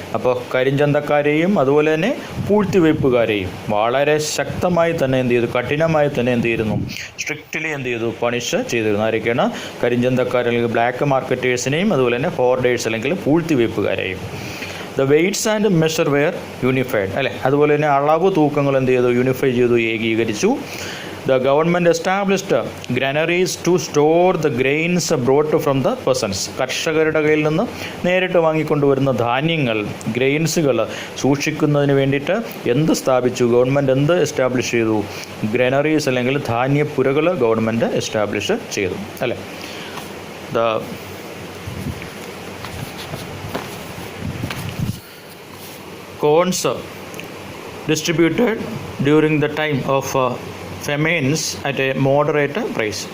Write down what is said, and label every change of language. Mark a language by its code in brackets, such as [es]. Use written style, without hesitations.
[ml] അപ്പോൾ കരിഞ്ചന്തക്കാരെയും അതുപോലെ തന്നെ പൂഴ്ത്തിവയ്പ്പുകാരെയും വളരെ ശക്തമായി തന്നെ എന്ത് ചെയ്തു, കഠിനമായി തന്നെ എന്ത് ചെയ്തിരുന്നു, സ്ട്രിക്റ്റ്ലി എന്ത് ചെയ്തു, പണിഷ് ചെയ്തിരുന്നു. ആരൊക്കെയാണ്? കരിഞ്ചന്തക്കാർ അല്ലെങ്കിൽ ബ്ലാക്ക് മാർക്കറ്റേഴ്സിനെയും അതുപോലെ തന്നെ ഹോർഡേഴ്സ് അല്ലെങ്കിൽ പൂഴ്ത്തിവയ്പ്പുകാരെയും. [en] the weights and measure were unified [ml] അല്ലേ. അതുപോലെ തന്നെ അളവ് തൂക്കങ്ങൾ എന്ത് ചെയ്തു, യൂണിഫൈ ചെയ്തു, ഏകീകരിച്ചു. [en] The government established granaries to store the grains brought from the peasants. [ml] കർഷകരുടെ കയ്യിൽ നിന്ന് നേരിട്ട് വാങ്ങിക്കൊണ്ടുവരുന്ന ധാന്യങ്ങൾ, ഗ്രെയിൻസുകൾ സൂക്ഷിക്കുന്നതിന് വേണ്ടിയിട്ട് എന്ത് സ്ഥാപിച്ചു? ഗവൺമെൻറ് എന്ത് എസ്റ്റാബ്ലിഷ് ചെയ്തു? ഗ്രനറീസ് അല്ലെങ്കിൽ ധാന്യപ്പുരകൾ ഗവൺമെൻറ് എസ്റ്റാബ്ലിഷ് ചെയ്തു അല്ലേ. [en] The corns distributed during the time of famines at a moderate price.